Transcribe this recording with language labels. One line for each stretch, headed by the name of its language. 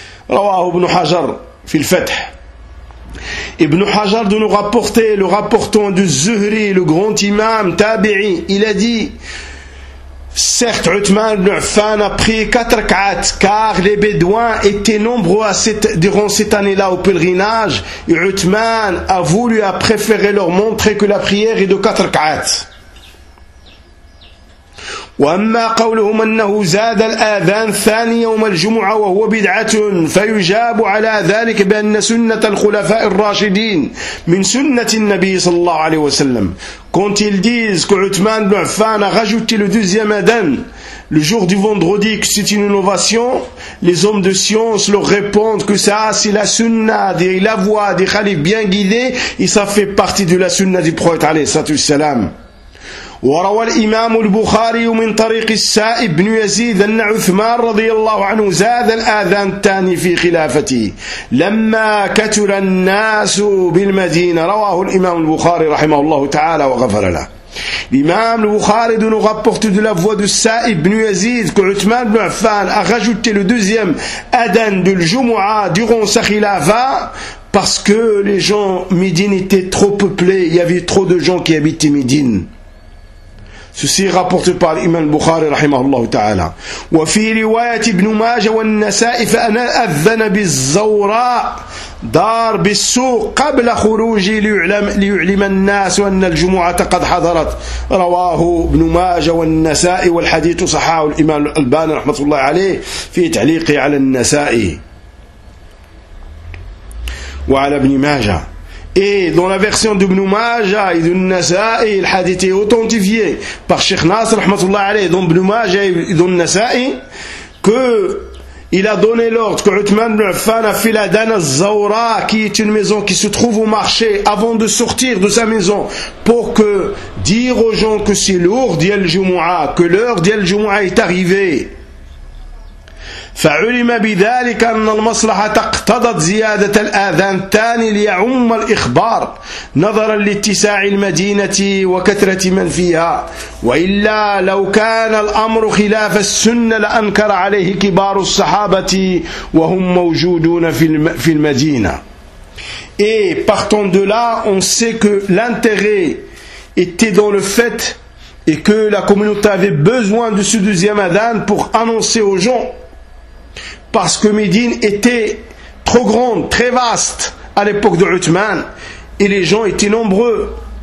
Arabic: رواه ابن حجر في الفتح.
French: Ibn Hajar de nous rapporter le rapportant du Zuhri, le grand imam tabi'i, il a dit: certes, Uthman ibn Affan a prié 4 rak'at, car les Bédouins étaient nombreux durant cette année-là au pèlerinage, et Uthman a voulu, a préféré leur montrer que la prière est de 4 rak'at.
Arabic: وأما قولهم أنه زاد الآذان ثاني يوم الجمعة وهو بدعة، فيجاب على ذلك بأن سنة الخلفاء الراشدين من سنة النبي صلى الله عليه وسلم.
French: Quand ils disent que Uthman ibn Affan a rajouté le deuxième adhan le jour du vendredi, que c'est une innovation, les hommes de science leur répondent que ça, c'est la sunna, la voix des khalifs bien guidés, et ça fait partie de la sunna du prophète alayhi salatu wassalam.
Arabic: وروى الإمام البخاري من طريق السائب بن يزيد أن عثمان رضي الله عنه زاد الآذان الثاني في خلافته لما كثر الناس بالمدينة. رواه الإمام البخاري رحمه الله تعالى وغفر له.
French: L'imam al-Bukhari nous rapporte de la voix de Sa'ib ibn Yazid que Uthman ibn Affan a rajouté le deuxième adhan de l'Jumu'ah durant sa khilafah parce que les gens Médine étaient trop peuplés, il y avait trop de gens qui habitaient Médine. Ceci est rapporté par l'imam al-Bukhari rahimahullah ta'ala.
Arabic: Wa fi riwayat ibn Majah wa an-Nasa'i fa ana adhana biz-Zawra دار بالسوق قبل خروجي ليعلم الناس أن الجمعة قد حضرت. رواه ابن ماجه والنسائي والحديث صححه الإمام الألباني رحمة الله عليه في تعليقه على النسائي وعلى ابن ماجه.
French: Et dans la version de Ibn Majah et de Nasa'i, le hadith est authentifié par Cheikh Nasr rahmatullah alayhi dans Ibn Majah et dans Nasa'i que il a donné l'ordre que Uthman ibn Affan a fait l'adhan al-Zawra, qui est une maison qui se trouve au marché, avant de sortir de sa maison, pour que dire aux gens que c'est l'heure d'Yal Jumu'ah, que l'heure d'Yal Jumu'ah est arrivée.
Arabic: فعلم بذلك أن المصلحة اقتضت زيادة الآذان الثاني ليعم الإخبار نظرا لاتساع المدينة وكثرة من فيها، وإلا لو كان الأمر خلاف السنة لأنكر عليه كبار الصحابة وهم موجودون في المدينة.
French: Et partant de là, on sait que l'intérêt était dans le fait et que la communauté avait besoin de ce deuxième adhan pour annoncer aux gens. Parce que Médine était trop grande, très vaste à l'époque de Uthman, et les gens étaient nombreux.